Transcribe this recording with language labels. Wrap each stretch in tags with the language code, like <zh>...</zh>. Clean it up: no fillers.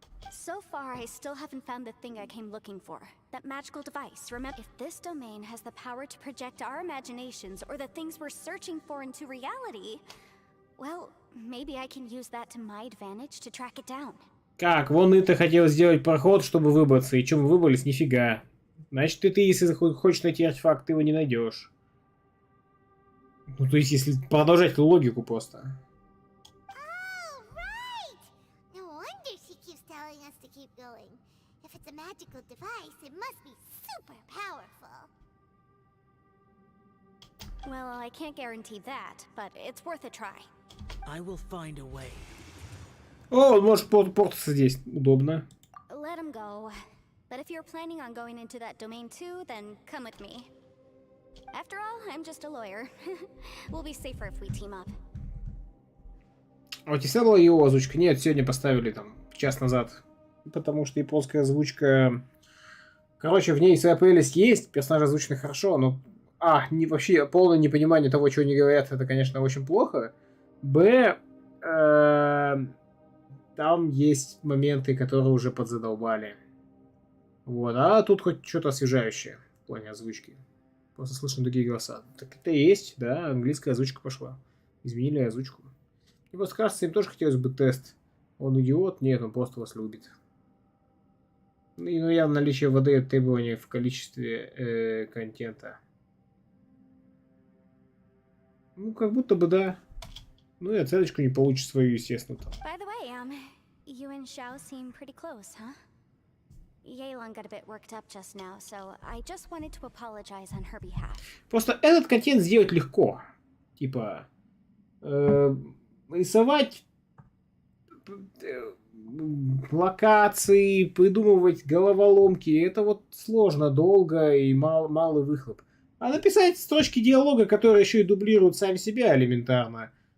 <en>So far, I still haven't found the thing I came looking for. That magical device. Remember, if this domain has the power to project our imaginations or the things we're searching for into reality, well, maybe I can use that to my advantage to track it down.</en> <ru>Как? Вон ты хотел сделать проход, чтобы выбраться. И чем мы выбрались? Нифига. Значит, ты, если хочешь найти артефакт, ты его не найдешь. Ну, то есть, если продолжать логику просто.</ru> <en>Oh, right! No wonder she keeps telling us to keep going. If it's a magical device, it must be super powerful. Well, I can't guarantee that, but it's worth a try. I will find a way.</en> <ru>О, он может портаться здесь. Удобно.</ru> <en>Let him go. But if you're planning on going into that domain too, then come with me. After all, I'm just a lawyer. We'll be safer if we team up.</en> <ru>А у тебя была его озвучка? Нет, сегодня поставили там час назад. Потому что японская озвучка... Короче, в ней своя прелесть есть, персонаж озвучены хорошо, но... вообще полное непонимание того, чего они говорят, это, конечно, очень плохо. Там есть моменты, которые уже подзадолбали. Вот, а тут хоть что-то освежающее в плане озвучки. Просто слышно другие голоса. Так это и есть, да, английская озвучка пошла. Изменили озвучку. Мне просто кажется, им тоже хотелось бы тест. Он идиот? Нет, он просто вас любит. Ну, и явно наличие воды от требования в количестве контента. Ну, как будто бы да. Ну и оценочку не получит свою, естественно. Там.</ru> <en>By the way, you and Xiao seem pretty close, huh? Yelan got a bit worked up just now, so I just wanted to apologize on her behalf.</en> <ru>Просто этот контент сделать легко. Типа, рисовать локации, придумывать головоломки, это вот сложно, долго и малый выхлоп. А написать строчки диалога, которые еще и дублируют сами себя элементарно.</ru>